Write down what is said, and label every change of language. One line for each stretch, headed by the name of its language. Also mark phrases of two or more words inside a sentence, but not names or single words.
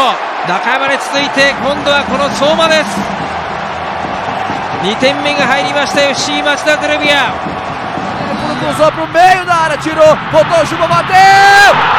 Japanese: 中山に続いて今度はこの相馬です。2点目が入りました FC 町田ゼルビア。
Portuguese: Cruzou pro meio da área, tirou, botou o Juba, bateu!